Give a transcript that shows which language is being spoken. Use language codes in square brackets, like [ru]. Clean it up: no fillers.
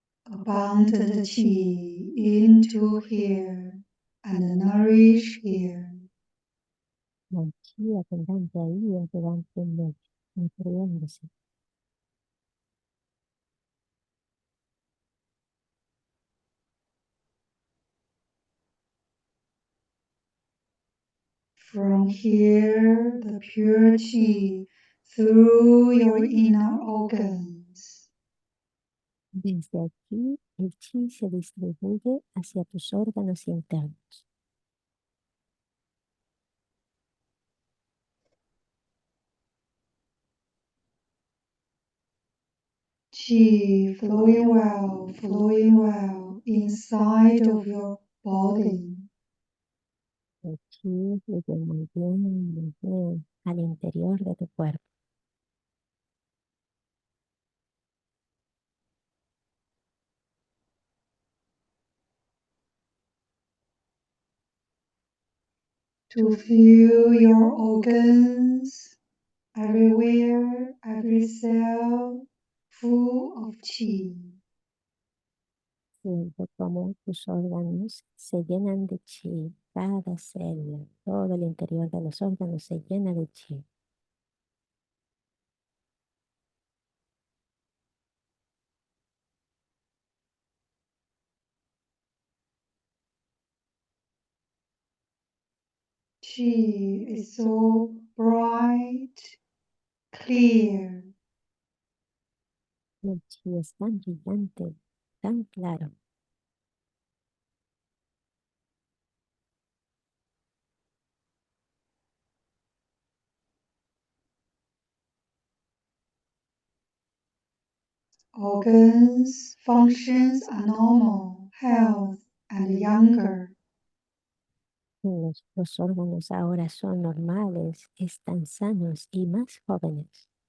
[en] Abundant chi into here and nourish here. [es] La chi abundante ahí en tu en medio, nutriéndose. [en] From here, the pure chi through your inner organs. [es] Desde aquí, el chi se distribuye hacia tus órganos internos. [en] Chi flowing well inside of your body. [es] El chi fluye muy bien al interior de tu cuerpo. [en] To feel your organs everywhere, every cell full of chi. [es] Siento como tus órganos se llenan de chi, cada célula, todo el interior de los órganos se llena de chi. [en] Chi is so bright, clear. [es] El chi es tan brillante, tan claro. [en] Organs, functions are normal, health, and younger. [es] Los órganos ahora son normales, están sanos y más jóvenes.